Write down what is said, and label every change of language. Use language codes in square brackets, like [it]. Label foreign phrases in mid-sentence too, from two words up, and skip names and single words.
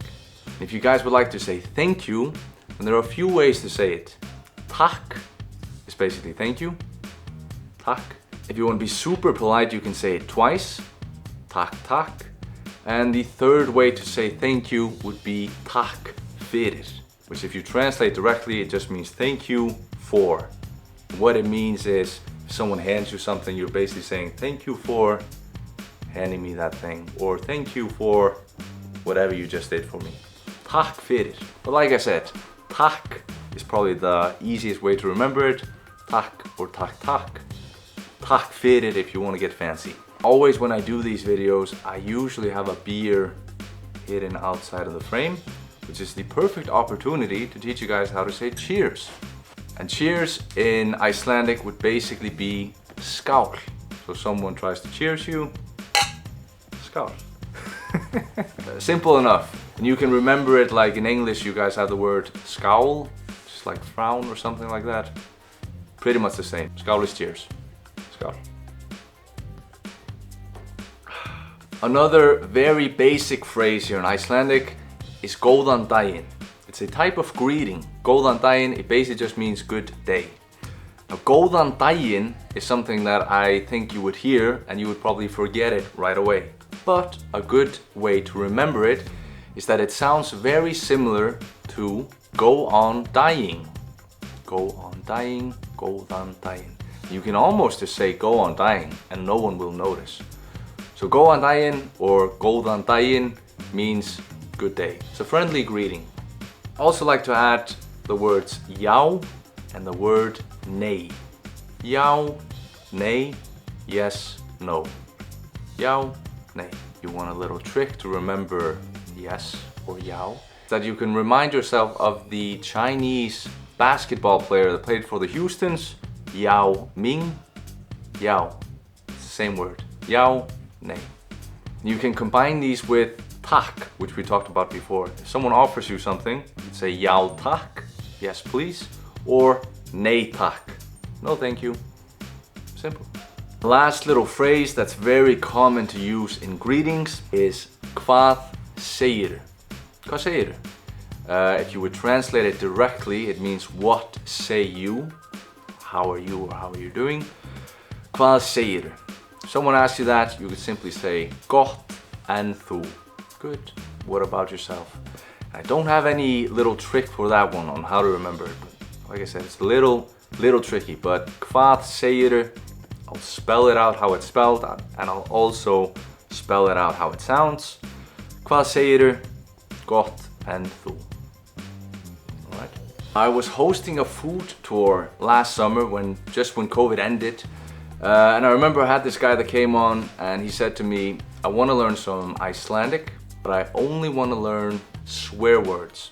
[en] If you guys would like to say thank you, then there are a few ways to say it. Takk is basically thank you. [is] Takk. [en] If you want to be super polite, you can say it twice. [is] Takk, takk. [en] And the third way to say thank you would be [is] takk fyrir, [en] which if you translate directly, it just means thank you for. What it means is, if someone hands you something, you're basically saying thank you for handing me that thing, or thank you for whatever you just did for me. [is] Takk fyrir. [en] But like I said, takk is probably the easiest way to remember it. Takk or [is] takk takk. Takk fyrir [en] if you want to get fancy. Always when I do these videos, I usually have a beer hidden outside of the frame, which is the perfect opportunity to teach you guys how to say cheers. And cheers in Icelandic would basically be skál. So someone tries to cheers you, skál. Simple enough. And you can remember it like in English, you guys have the word scowl, just like frown or something like that. Pretty much the same. Skál is cheers. Skál. Another very basic phrase here in Icelandic is [is] góðan daginn. [en] It's a type of greeting. [is] Góðan daginn, [en] it basically just means good day. Now [is] góðan daginn [en] is something that I think you would hear and you would probably forget it right away. But a good way to remember it is that it sounds very similar to go on dying. Go on dying, [is] góðan daginn. [en] You can almost just say go on dying and no one will notice. So [is] góðan daginn [en] or [is] góðan daginn [en] means good day. It's a friendly greeting. I also like to add the words já and the word nei. [is] Já, nei, [en] yes, no. [is] Já, nei. [en] You want a little trick to remember yes or já, that you can remind yourself of the Chinese basketball player that played for the Houstons, Yao Ming. Yao, it's the same word. Yao, nei. You can combine these with takk, which we talked about before. If someone offers you something, you say [is] já takk, [en] yes please, or [is] nei takk, [en] no thank you. Simple. The last little phrase that's very common to use in greetings is [is] hvað segirðu. Hvað segirðu? [en] If you would translate it directly, it means what say you? How are you or how are you doing? [is] Hvað segirðu? [en] If someone asks you that, you could simply say [is] gott en þú. [en] Good. What about yourself? I don't have any little trick for that one on how to remember it, but like I said, it's a little little tricky, but [is] hvað segirðu? [en] I'll spell it out how it's spelled, and I'll also spell it out how it sounds. [is] Hvað segirðu? Gott and þú. [en] Alright. I was hosting a food tour last summer when COVID ended. And I remember I had this guy that came on and he said to me, I want to learn some Icelandic, but I only want to learn swear words.